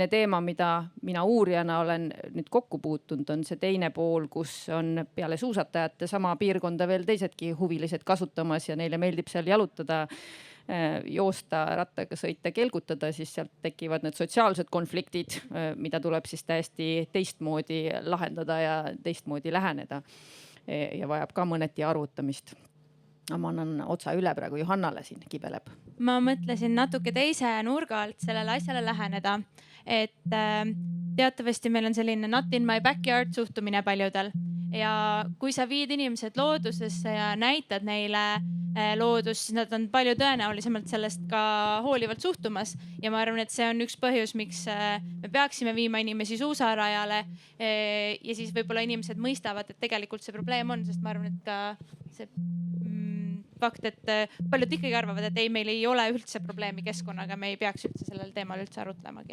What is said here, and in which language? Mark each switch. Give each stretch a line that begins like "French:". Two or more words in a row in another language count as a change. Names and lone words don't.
Estonian: teema, mida mina uurijana olen nüüd kokku puutunud, on see teine pool, kus on peale suusatajate sama piirkonda veel teisedki huvilised kasutamas ja neile meeldib seal jalutada, joosta, rattaga sõita, kelgutada, siis sealt tekivad need sotsiaalsed konfliktid, mida tuleb siis täiesti teistmoodi lahendada ja teistmoodi läheneda ja vajab ka mõneti arutamist. Ma annan otsa üle praegu Johannale, siin kibeleb. Ma mõtlesin natuke teise nurga alt sellele asjale läheneda, et teatavasti meil on selline
English: not in my backyard
Estonian: suhtumine paljudel ja kui sa viid inimesed loodusesse ja näitad neile loodust, siis nad on palju tõenäolisemalt sellest ka hoolivalt suhtumas ja ma arvan, et see on üks põhjus, miks me peaksime viima inimesi suusarajale ja siis võib-olla inimesed mõistavad, et tegelikult see probleem on, sest ma arvan, et ka see fakt, et paljud ikkagi arvavad, et ei, meil ei ole üldse probleemi keskkonnaga, me ei peaks üldse sellel teemal üldse arutlemagi.